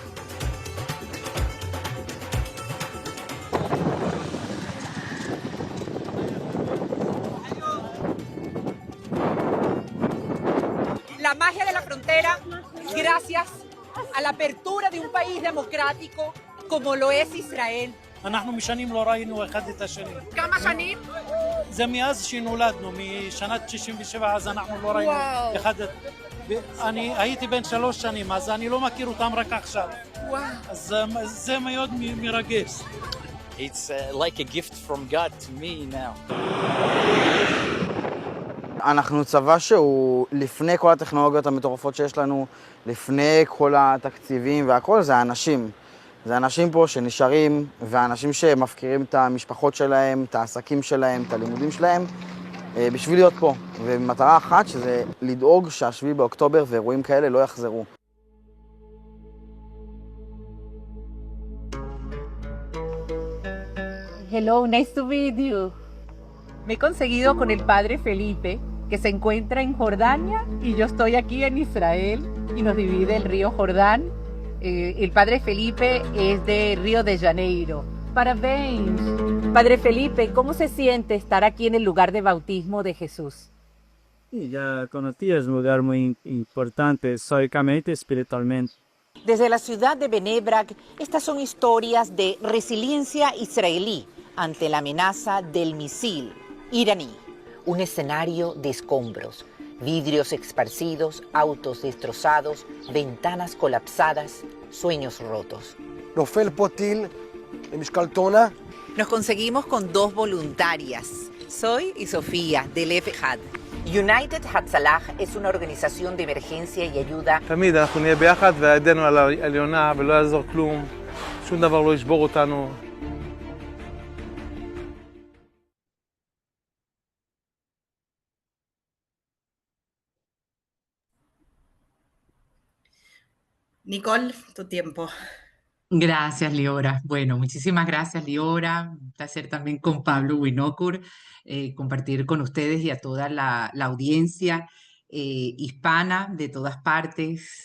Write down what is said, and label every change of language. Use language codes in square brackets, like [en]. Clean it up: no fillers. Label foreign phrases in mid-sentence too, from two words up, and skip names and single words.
[es] La magia de la frontera, gracias a la apertura de un país democrático como lo es Israel. [he] אנחנו משנים לא ראינו אחד את השני. כמה שנים? זה מאז שנולדנו, משנת 67, אז אנחנו לא ראינו אחד את... אני הייתי בן 3 שנים, אז אני לא מכיר אותם רק עכשיו. אז זה מאוד מרגש. [en] It's like a gift from God to me now. [he] אנחנו צבא שהוא לפני כל הטכנולוגיות המטורפות שיש לנו, לפני כל התקציבים והכל, זה האנשים. זה אנשים פה שנשארים, ואנשים שמפקירים את המשפחות שלהם, את העסקים שלהם, את הלימודים שלהם, בשביל להיות פה. ומטרה אחת שזה לדאוג שה7 באוקטובר ואירועים כאלה לא יחזרו. [en] Hello, nice to meet you. [es] Me he conseguido con el padre Felipe, que se encuentra en Jordania, y yo estoy aquí en Israel, y nos divide el río Jordán. El padre Felipe es de Río de Janeiro. Parabéns. Padre Felipe, ¿cómo se siente estar aquí en el lugar de bautismo de Jesús? Y ya conocí, es un lugar muy importante, históricamente y espiritualmente. Desde la ciudad de Bnei Brak, estas son historias de resiliencia israelí ante la amenaza del misil iraní. Un escenario de escombros, vidrios esparcidos, autos destrozados, ventanas colapsadas, sueños rotos. [he] נופל פה טיל למשקל טונה. [es] Nos conseguimos con 2 voluntarias, Soy y Sofía, del Efehad. United Hatzalah es una organización de emergencia y ayuda. [he] תמיד אנחנו נהיה ביחד וידנו על העליונה ולא יעזור כלום, שום דבר לא ישבור אותנו. [es] Nicole, tu tiempo. Gracias, Liora. Bueno, muchísimas gracias, Liora. Un placer también con Pablo Winokur compartir con ustedes y a toda la audiencia hispana de todas partes.